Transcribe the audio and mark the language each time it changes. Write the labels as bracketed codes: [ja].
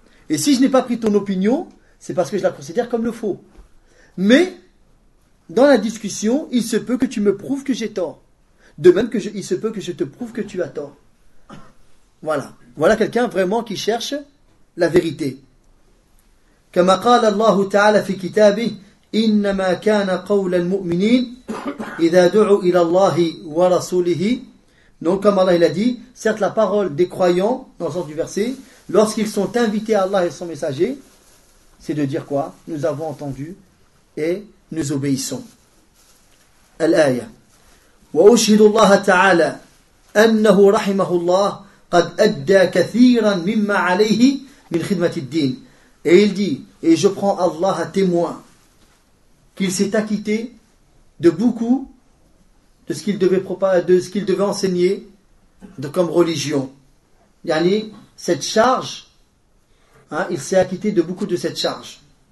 [fr] Et si je n'ai pas pris ton opinion, c'est parce que je la considère comme le faux. Mais, dans la discussion, il se peut que tu me prouves que j'ai tort. De même que il se peut que je te prouve que tu as tort. Voilà. Voilà quelqu'un vraiment qui cherche la vérité. [ar] كما قال الله تعالى في كتابه إنما كان قول المؤمنين إذا دعوا إلى الله ورسوله. [fr] Donc comme Allah il a dit, certes la parole des croyants, dans le sens du verset, lorsqu'ils sont invités à Allah et son messager, c'est de dire quoi? Nous avons entendu et nous obéissons. [ar] الآية وأشهد الله تعالى أنه رحمه الله قد أدى كثيرا مما عليه من خدمة الدين. [fr] Et il dit, et je prends Allah à témoin, qu'il s'est acquitté de beaucoup de ce qu'il devait enseigner de comme religion. Yani, cette charge, hein, il s'est acquitté de beaucoup de cette charge.